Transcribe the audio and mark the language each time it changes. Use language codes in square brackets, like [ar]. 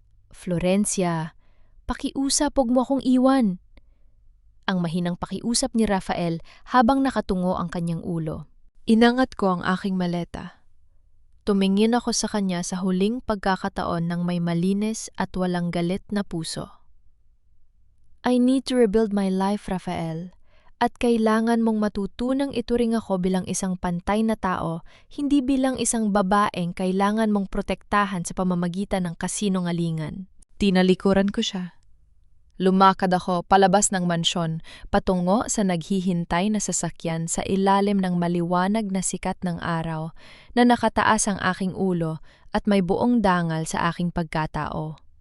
[tl] Florencia, pakiusap, huwag mo akong iwan. Ang mahinang pakiusap ni Rafael habang nakatungo ang kanyang ulo. Inangat ko ang aking maleta. Tumingin ako sa kanya sa huling pagkakataon ng may malinis at walang galit na puso. [en] I need to rebuild my life, Rafael. [tl] At kailangan mong matutunang ituring ako bilang isang pantay na tao, hindi bilang isang babaeng kailangan mong protektahan sa pamamagitan ng kasinungalingan. Tinalikuran ko siya. Lumakad ako palabas ng mansyon, patungo sa naghihintay na sasakyan sa ilalim ng maliwanag na sikat ng araw na nakataas ang aking ulo at may buong dangal sa aking pagkatao.